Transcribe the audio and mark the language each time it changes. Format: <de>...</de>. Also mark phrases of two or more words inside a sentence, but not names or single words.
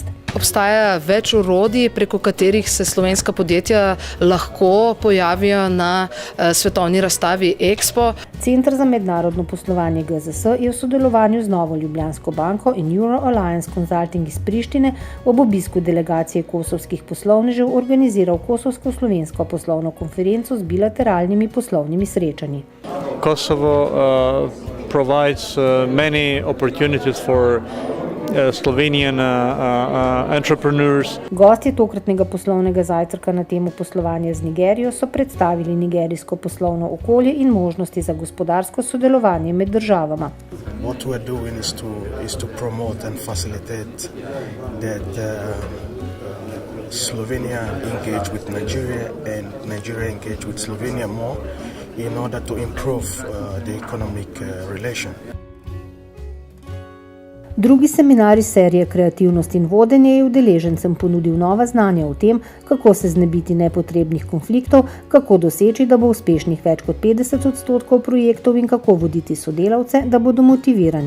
<sl>Obstaja več orodij, preko katerih se slovenska podjetja lahko pojavijo na svetovni razstavi Expo. Center za mednarodno poslovanje GZS je v sodelovanju z Novo Ljubljansko banko in Euro Alliance Consulting iz Prištine ob obisku delegacije kosovskih poslovnežev organiziral kosovsko-slovensko poslovno konferenco z bilateralnimi poslovnimi srečanji.</sl> <en>Kosovo provides many opportunities for Slovenian entrepreneurs.</en> <sl>Gostje tokratnega poslovnega zajtrka na temo poslovanja z Nigerijo so predstavili nigerijsko poslovno okolje in možnosti za gospodarsko sodelovanje med državama.</sl> <en>What we're doing is to promote and facilitate that Slovenia engage with Nigeria and Nigeria engage with Slovenia more in order to improve the economic relation.</en> <sl>Drugi seminar iz serije Kreativnost in vodenje je udeležencem ponudil nova znanja o tem, kako se znebiti nepotrebnih konfliktov, kako doseči, da bo uspešnih več kot 50% projektov in kako voditi sodelavce, da bodo motivirani.</sl>